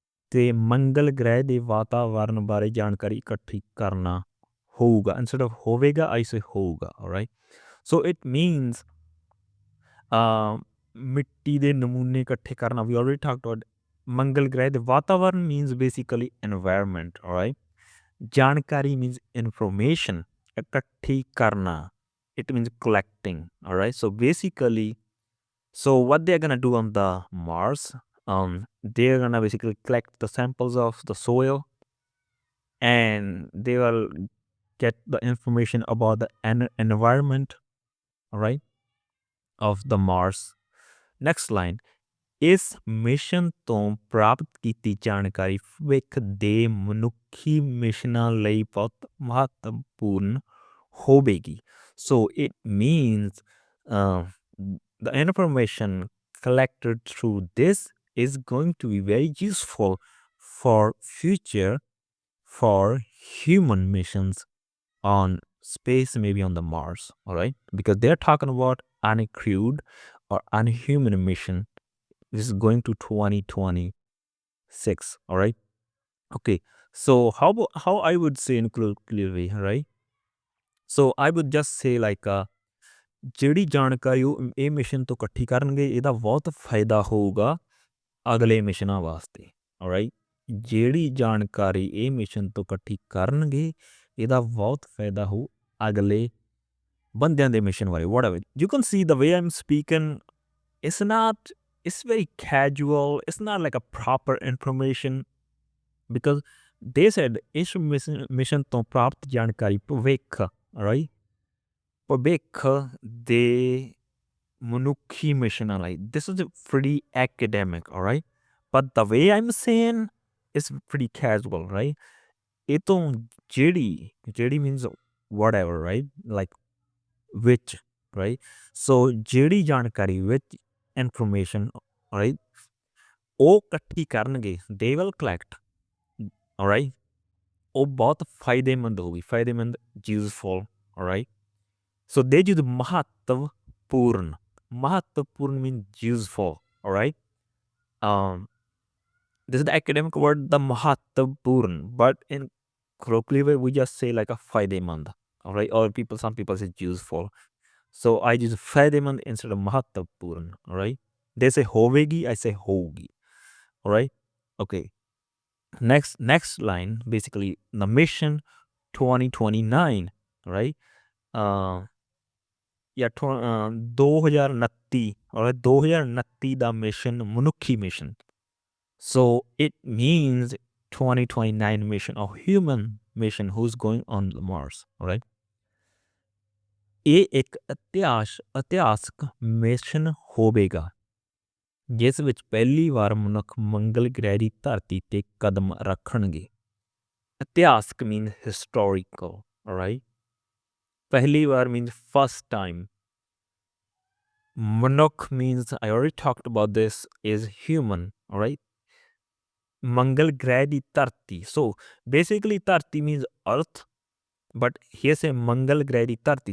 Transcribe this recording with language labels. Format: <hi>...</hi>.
<pa>ਤੇ ਮੰਗਲ ਗ੍ਰਹਿ ਦੇ ਵਾਤਾਵਰਨ ਬਾਰੇ ਜਾਣਕਾਰੀ ਇਕੱਠੀ ਕਰਨਾ ਹੋਊਗਾ.</pa> <en>Instead of ਹੋਵੇਗਾ, I say ਹੋਊਗਾ, alright? So it means</en> <pa>ਮਿੱਟੀ ਦੇ ਨਮੂਨੇ ਇਕੱਠੇ ਕਰਨਾ.</pa> <en>We already talked about</en> <pa>ਮੰਗਲ ਗ੍ਰਹਿ ਦੇ ਵਾਤਾਵਰਨ</pa> <en>means basically environment, alright? ਜਾਣਕਾਰੀ means information.</en> <pa>ਇਕੱਠੀ ਕਰਨਾ,</pa> <en>it means collecting, alright? So basically, so what they're gonna do on the Mars, they're gonna basically collect the samples of the soil, and they will get the information about the environment, alright, of the Mars. Next line,</en> <pa>ਇਸ mission ਤੋਂ ਪ੍ਰਾਪਤ ਕੀਤੀ ਜਾਣਕਾਰੀ ਭਵਿੱਖ ਦੇ ਮਨੁੱਖੀ ਮਿਸ਼ਨਾਂ ਲਈ ਬਹੁਤ ਮਹੱਤਵਪੂਰਨ ਹੋਵੇਗੀ.</pa> <en>So it means the information collected through this is going to be very useful for future, for human missions on space, maybe on the Mars, alright? Because they're talking about uncrewed or unhuman mission. This is going to 2026, alright? Okay, so how I would say in colloquial way, right? So I would just say like</en> <pa>ਜਿਹੜੀ ਜਾਣਕਾਰੀ ਉਹ ਇਹ mission ਤੋਂ ਇਕੱਠੀ ਕਰਨਗੇ, ਇਹਦਾ ਬਹੁਤ ਫਾਇਦਾ ਹੋਊਗਾ ਅਗਲੇ ਮਿਸ਼ਨਾਂ ਵਾਸਤੇ, alright? ਜਿਹੜੀ ਜਾਣਕਾਰੀ ਇਹ ਮਿਸ਼ਨ ਤੋਂ ਇਕੱਠੀ ਕਰਨਗੇ, ਇਹਦਾ ਬਹੁਤ ਫਾਇਦਾ ਹੋਊ ਅਗਲੇ ਬੰਦਿਆਂ ਦੇ ਮਿਸ਼ਨ ਬਾਰੇ, whatever.</pa> <en>You can see the way I'm speaking, it's very casual. It's not like a proper information, because they said</en> <pa>ਇਸ ਮਿਸ਼ਨ ਤੋਂ ਪ੍ਰਾਪਤ ਜਾਣਕਾਰੀ ਭਵਿੱਖ,</pa> <en>alright?</en> <pa>ਭਵਿੱਖ ਦੇ ਮਨੁੱਖੀ ਮਿਸ਼ਨਾਂ ਲਈ.</pa> <en>This is pretty academic, alright? But the way I'm saying is pretty casual, right?</en> <pa>ਇਹ ਤੋਂ ਜਿਹੜੀ</pa> <en>means whatever, right? Like which, right? So</en> <pa>ਜਿਹੜੀ ਜਾਣਕਾਰੀ</pa> <en>which information, alright,</en> <pa>ਉਹ ਇਕੱਠੀ ਕਰਨਗੇ,</pa> <en>they will collect, alright?</en> <pa>ਉਹ ਬਹੁਤ ਫਾਇਦੇਮੰਦ ਹੋਊਗੀ, ਫਾਇਦੇਮੰਦ,</pa> <en>useful, alright? So they use</en> <pa>ਮਹੱਤਵਪੂਰਨ,</pa> <en>Mahatapurn means useful. All right. Um, this is the academic word, the Mahatapurn, but in colloquial way, we just say like a Faidemand. All right. Or some people say useful. So I use Faidemand instead of Mahatapurn. All right. They say hovegi, I say hogi. All right. Okay. Next line, basically the mission 2029, right? Uh, yeah, 2029, all right,</en> <pa>2029 ਦਾ mission ਮਨੁੱਖੀ mission.</pa> <en>So it means 2029 mission or human mission who's going on Mars, all right?</en> <pa>ਇਹ ਇੱਕ ਇਤਿਹਾਸਕ mission ਹੋਵੇਗਾ ਜਿਸ ਵਿੱਚ ਪਹਿਲੀ ਵਾਰ ਮਨੁੱਖ ਮੰਗਲ ਗ੍ਰਹਿ ਦੀ ਧਰਤੀ ਤੇ ਕਦਮ ਰੱਖਣਗੇ.</pa> <en>ਇਤਿਹਾਸਕ means historical, all right?</en> <pa>ਪਹਿਲੀ ਵਾਰ</pa> <en>means first time. Manuk means, I already talked about this, is human, all right?</en> <pa>Mangal Gradi Tarti.</pa> <en>So basically Tarti means earth, but here say Mangal Gradi Tarti.</en>